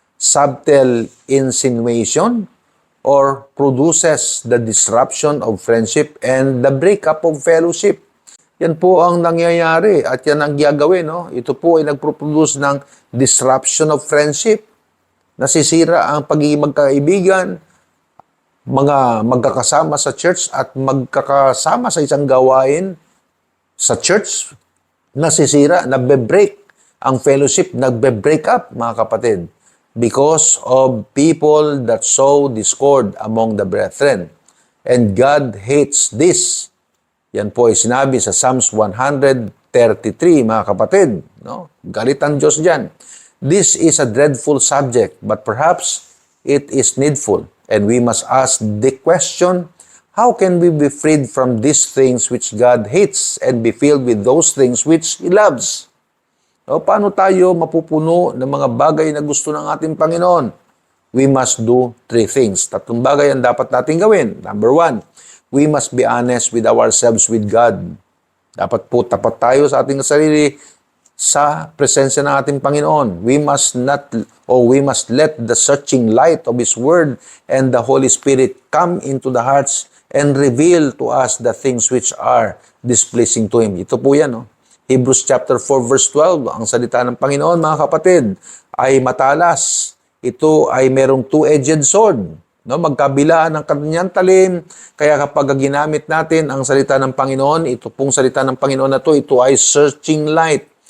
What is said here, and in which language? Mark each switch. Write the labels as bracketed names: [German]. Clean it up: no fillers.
[English] Subtle insinuation or produces the disruption of friendship and the breakup of fellowship. [Filipino] Yan po ang nangyayari at yan ang gagawin, no? Ito po ay nagproduce ng [English] disruption of friendship. [Filipino] Nasisira ang pagiging magkaibigan, mga magkakasama sa church at magkakasama sa isang gawain sa church, nasisira, nagbe-break ang fellowship, nagbe-break up, mga kapatid, [English] because of people that sow discord among the brethren. And God hates this. [Filipino] Yan po ay sinabi sa Psalms 133, mga kapatid. No? Galit ang Diyos dyan. [English] This is a dreadful subject, but perhaps it is needful. And we must ask the question, how can we be freed from these things which God hates and be filled with those things which He loves? [Filipino] O, paano tayo mapupuno ng mga bagay na gusto ng ating Panginoon? [English] We must do 3 things. [Filipino] 3 bagay ang dapat natin gawin. [English] Number 1, we must be honest with ourselves with God. [Filipino] Dapat po tapat tayo sa ating sarili sa presensya ng ating Panginoon. [English] We must let the searching light of His Word and the Holy Spirit come into the hearts and reveal to us the things which are displeasing to Him. [Filipino] Ito po yan, no? Hebrews chapter 4 verse 12, ang salita ng Panginoon, mga kapatid, ay matalas. Ito ay merong 2-edged sword. No, magkabilaan ng kanyang talim. Kaya kapag ginamit natin ang salita ng Panginoon, ito pong salita ng Panginoon na ito ay searching light.